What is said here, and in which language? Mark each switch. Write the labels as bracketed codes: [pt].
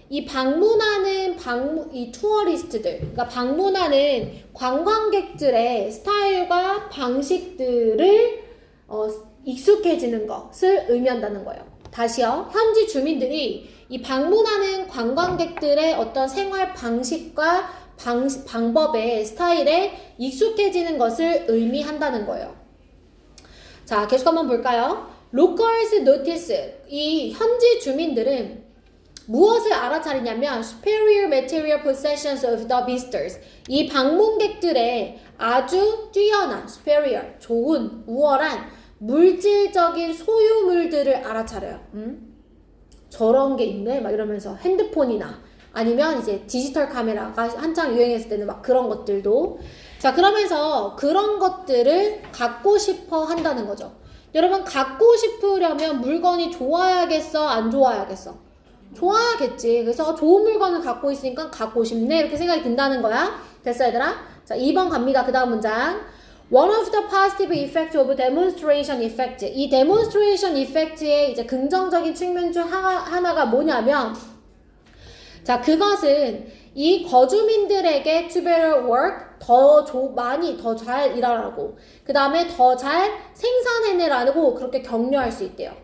[ko] 이 방문하는 이 투어리스트들, 그러니까 방문하는 관광객들의 스타일과 방식들을 익숙해지는 것을 의미한다는 거예요. 다시요. 현지 주민들이 이 방문하는 관광객들의 어떤 생활 방식과 방법의 스타일에 익숙해지는 것을 의미한다는 거예요. 자, 계속 한번 볼까요? [en] Locals notice. [ko] 이 현지 주민들은 무엇을 알아차리냐면 [en] superior material possessions of the visitors. [ko] 이 방문객들의 아주 뛰어난 superior, 좋은, 우월한 물질적인 소유물들을 알아차려요. 저런 게 있네 막 이러면서 핸드폰이나 아니면 이제 디지털 카메라가 한창 유행했을 때는 막 그런 것들도 자, 그러면서 그런 것들을 갖고 싶어 한다는 거죠. 여러분, 갖고 싶으려면 물건이 좋아야겠어? 안 좋아야겠어? 좋아야겠지. 그래서 좋은 물건을 갖고 있으니까 갖고 싶네. 이렇게 생각이 든다는 거야. 됐어, 얘들아? 자, 2번 갑니다. 그 다음 문장. [en] One of the positive effects of demonstration effect. [ko] 이 demonstration effect의 이제 긍정적인 측면 중 하나가 뭐냐면, 자, 그것은 이 거주민들에게 [en] to better work, [ko] 많이 더 잘 일하라고, 그 다음에 더 잘 생산해내라고 그렇게 격려할 수 있대요.